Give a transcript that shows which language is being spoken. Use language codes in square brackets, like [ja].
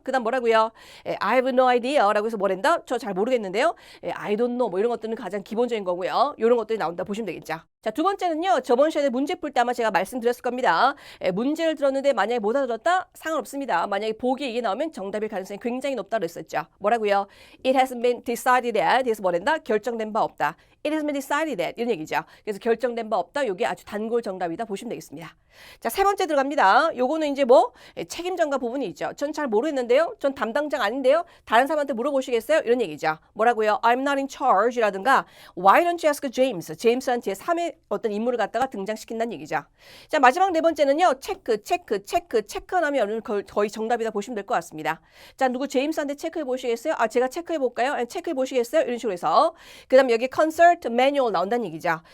[ko] 그 다음 뭐라고요? [en] I have no idea. [ko] 라고 해서 뭐랜다? 저 잘 모르겠는데요. [en] I don't know [ko] 뭐 이런 것들은 가장 기본적인 거고요. 이런 것들이 나온다 보시면 되겠죠. 자, 두 번째는요. 저번 시간에 문제 풀 때 아마 제가 말씀드렸을 겁니다. 문제를 들었는데 만약에 못 알아들었다? 상관없습니다. 만약에 보기에 이게 나오면 정답일 가능성이 굉장히 높다고 했었죠. 뭐라고요? [en] It hasn't been decided yet. [ko] 그래서 뭐랜다? 결정된 바 없다. [en] It hasn't been decided yet. [ko] 이런 얘기죠. 그래서 결정된 바 없다. 이게 아주 단골 정답이다 보시면 되겠습니다. 자, 세 번째 들어갑니다. 요거는 이제 책임 전가 부분이 있죠. 전 잘 모르겠는데요. 전 담당자가 아닌데요. 다른 사람한테 물어보시겠어요? 이런 얘기죠. 뭐라고요? [en] I'm not in charge [ko] 라든가 [en] Why don't you ask James? [ko] 제임스한 제3의 어떤 인물을 갖다가 등장시킨다는 얘기죠. 자, 마지막 네 번째는요. 체크하면 거의 정답이다 보시면 될 것 같습니다. 자, 누구 제임스한테 체크해 보시겠어요? 제가 체크해 볼까요? 체크해 보시겠어요? 이런 식으로 해서 그 다음 여기 [en] consult manual [ko] 나온다는 얘기죠.